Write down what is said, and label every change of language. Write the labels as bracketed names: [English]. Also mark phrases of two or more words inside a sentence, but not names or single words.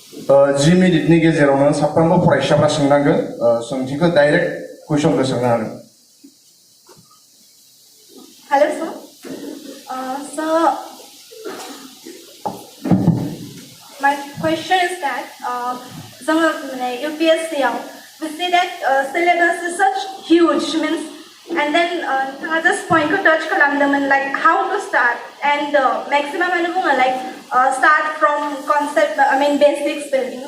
[Bodo] 10 मिनिटनि गेजेरावनो साफ्रोमबो फरायसाफ्रा सोंनांगोन सोंथिखौ डाइरेक्ट कुइसनखौ सोंनो हागोन [English] Hello, sir. Sir, my question is that UPSC, we see that syllabus is such huge, means, and then just point to touch kalam like how to start and maximum like start from concept, basics building.